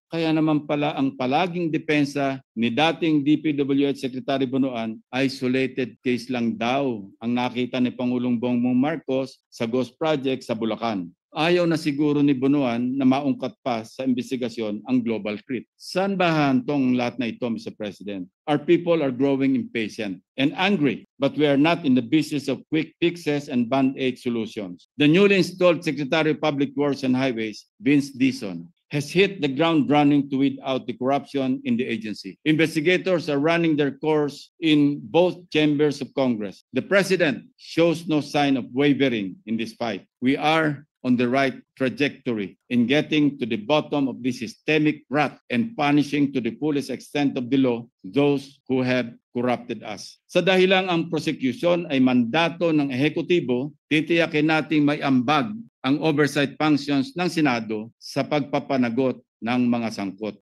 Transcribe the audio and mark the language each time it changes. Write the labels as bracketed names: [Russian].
[Filipino] Kaya naman pala ang palaging depensa ni dating DPWH Secretary Bonoan, [English] isolated case [Filipino] lang daw ang nakita ni Pangulong Bongbong Marcos sa Ghost Project sa Bulacan. Ayaw na siguro ni Bonoan na maungkat pa sa investigasyon ang Global Crit. Saan ba hantong lahat na ito, Mr. President? [English] Our people are growing impatient and angry, but we are not in the business of quick fixes and band-aid solutions. The newly installed Secretary of Public Works and Highways, Vince Dizon, has hit the ground running to weed out the corruption in the agency. Investigators are running their course in both chambers of Congress. The President shows no sign of wavering in this fight. We are on the right trajectory in getting to the bottom of this systemic rot and punishing to the fullest extent of the law those who have corrupted us. [Filipino] Sa dahilang ang prosecution ay mandato ng ehekutibo, titiyakin nating may ambag ang oversight functions ng Senado sa pagpapanagot ng mga sangkot.